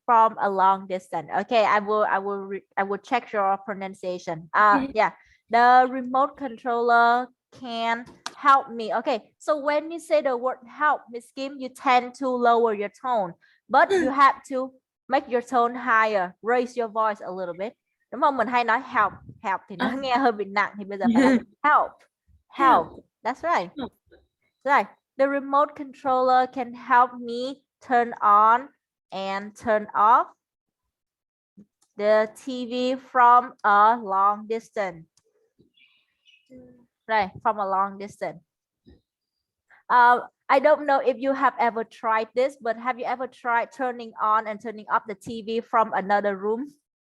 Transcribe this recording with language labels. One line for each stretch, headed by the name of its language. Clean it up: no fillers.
English: From a long distance. Okay, I will check your pronunciation. Yeah, the remote controller can help me. Okay, so when you say the word help, Miss Kim, you tend to lower your tone, but you have to make your tone higher, raise your voice a little bit.
Vietnamese: Đúng không? Mình hay nói help thì nó nghe hơi bị nặng, thì bây giờ phải help.
English: That's right. Right. The remote controller can help me turn on and turn off the TV from a long distance. Right, from a long distance. I don't know if you have ever tried this, but have you ever tried turning on and turning off the TV from another room?